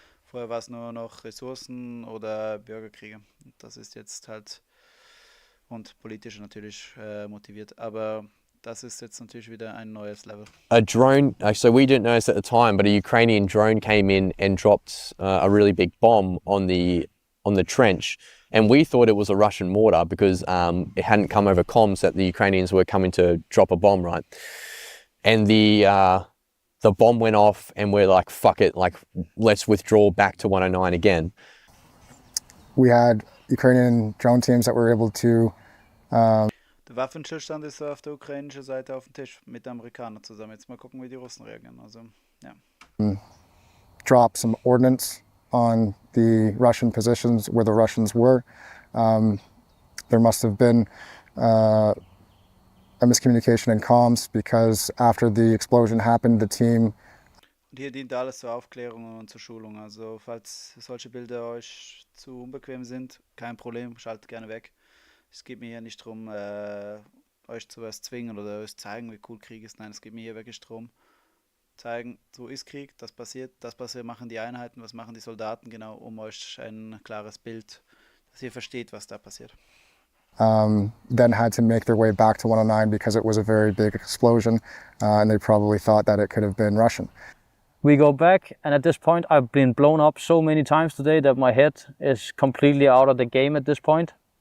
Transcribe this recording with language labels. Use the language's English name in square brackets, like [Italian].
[German] Vorher war es nur noch Ressourcen oder Bürgerkriege. Das ist jetzt halt und politisch natürlich motiviert, aber das ist jetzt natürlich wieder ein neues Level. [English] A drone, so we didn't notice at the time, but a Ukrainian drone came in and dropped a really big bomb on the trench. And we thought it was a Russian mortar because it hadn't come over comms that the Ukrainians were coming to drop a bomb, right? And the bomb went off and we're like, fuck it, like let's withdraw back to 109 again. We had Ukrainian drone teams that were able to [German] der Waffenstillstand ist auf der ukrainischen Seite auf dem Tisch mit den Amerikanern zusammen. Jetzt mal gucken, wie die Russen reagieren. Also, ja. [English] Drop some ordnance on the Russian positions where the Russians were. There must have been a miscommunication in comms because after the explosion happened, the team... [German] Und hier dient alles zur Aufklärung und zur Schulung. Also falls solche Bilder euch zu unbequem sind, kein Problem, schaltet gerne weg. Es geht mir hier nicht darum, euch zu was zwingen oder euch zeigen, wie cool Krieg ist. Nein, es geht mir hier wirklich darum, zeigen, so ist Krieg, das passiert, machen die Einheiten, was machen die Soldaten genau, um euch ein klares Bild, dass ihr versteht, was da passiert. [English] Then had to make their way back to 109 because it was a very big explosion, and they probably thought that it could have been Russian. We go back, and at this point I've been blown up so many times today that my head is completely out of the game at this point.